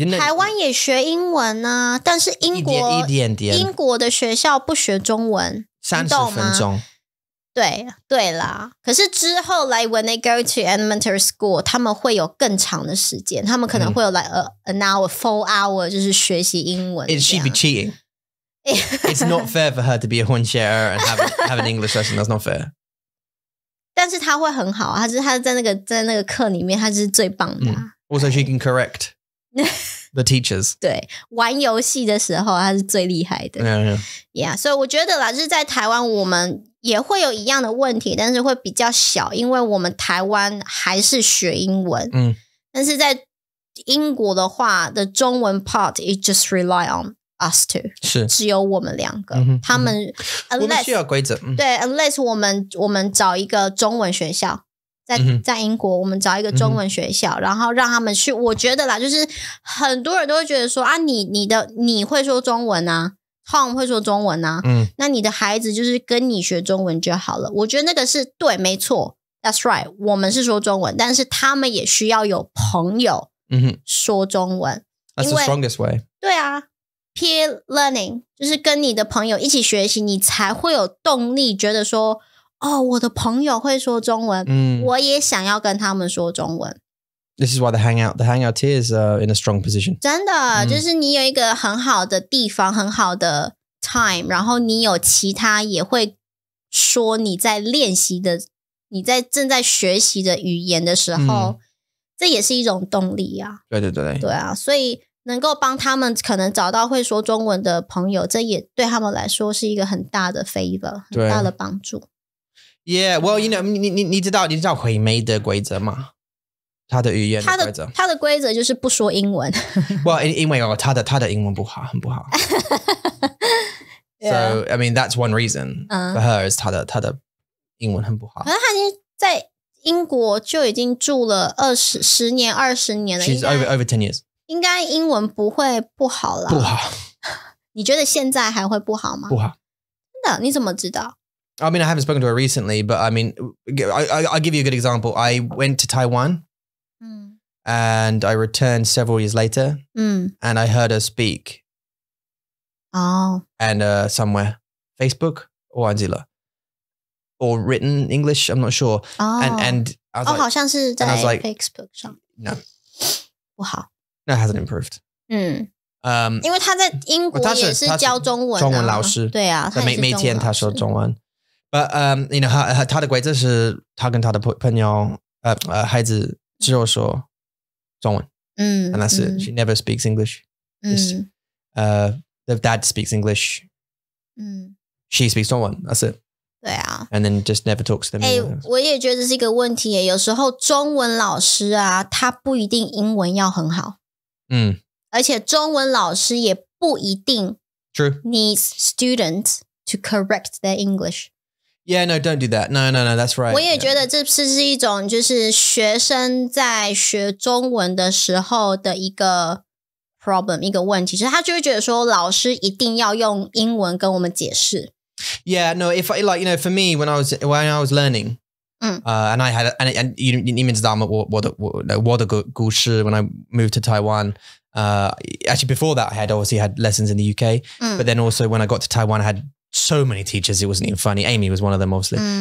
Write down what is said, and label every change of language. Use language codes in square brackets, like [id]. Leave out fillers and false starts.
[zh] 台湾也学英文啊，但是英国的学校不学中文，30分钟。对啦。可是之后 [en] like when they go to elementary school， [zh] 他们会有更长的时间，他们可能会有 [en] like an hour, 4 hour， [zh] 就是学习英文。 [en] It should be cheating.It's not fair for her to be a Hunchier and have an English lesson. That's not fair. [zh] 但是他会很好，他在那个课里面，他是最棒的。 [en] Also, she can correct the teachers. [zh] 对，玩游戏的时候他是最厉害的。Yeah， 所以我觉得啦，就是在台湾我们也会有一样的问题，但是会比较小，因为我们台湾还是学英文。但是在英国的话的中文 [en] part, it just rely on.Us two [zh] 是只有我们两个，他们 unless 我们需要规则，对 unless 我们找一个中文学校，在英国我们找一个中文学校，然后让他们去。我觉得啦，就是很多人都会觉得说啊，你会说中文啊 ，Tom 会说中文啊，那你的孩子就是跟你学中文就好了。我觉得那个是对，没错 ， [en] That's right， [zh] 我们是说中文，但是他们也需要有朋友说中文。 [en] That's the strongest way。 [zh] 对啊。 Peer learning 就是跟你的朋友一起学习，你才会有动力觉得说，哦，我的朋友会说中文，我也想要跟他们说中文。 [en] This is why the hangout here is in a strong position. [zh] 真的，就是你有一个很好的地方，很好的 time， 然后你有其他也会说你在练习的，你在正在学习的语言的时候，这也是一种动力啊。对啊，所以。能够帮他们可能找到会说中文的朋友，这也对他们来说是一个很大的 favor， 很大的帮助。 [en] Yeah, well, you know， [zh] 你知道回梅的规则吗？他的语言的规则，他的规则就是不说英文。 Well, 因为他的英文不好，很不好。 [en] So, I mean, that's one reason for her is [zh] 他的英文很不好。可是他已经在英国就已经住了10年、20年了。 [en] She's over 10 years。 [zh] 应该英文不会不好啦。不好。你觉得现在还会不好吗？不好。真的？你怎么知道？ [en] I mean, I haven't spoken to her recently, but I mean, I'll give you a good example. I went to Taiwan and I returned several years later and I heard her speak. Oh. And somewhere, Facebook or Angela. Or written English, I'm not sure. Oh. And I was like, [zh] 好像是在 Facebook 上。 [en] No. [zh] 不好。 [en] No, it hasn't improved. [zh] 因为他在英国也是教中文，中文老师，对啊，每天他说中文。 [en] But you know， [zh] 他的规则是他跟他的朋友孩子只有说中文。 [en] And that's it. She never speaks English. The dad speaks English. She speaks 中文。 That's it. [zh] 对啊。 [en] And then just never talks to them. [zh] 我也觉得这是一个问题耶。有时候中文老师啊，他不一定英文要很好。而且中文老师也不一定 [en] needs students to correct their English. Yeah, no, don't do that. No, that's right. [zh] 我也觉得这是一种就是学生在学中文的时候的一个 problem 一个问题，就是他就会觉得说老师一定要用英文跟我们解释。 [en] Yeah, no, if I like, for me when I was learning, and I had and [zh] 你们知道吗？我的故事 [en] when I moved to Taiwan. Actually, before that, I had obviously had lessons in the UK, but then also when I got to Taiwan, I had so many teachers. It wasn't even funny. Amy was one of them, obviously.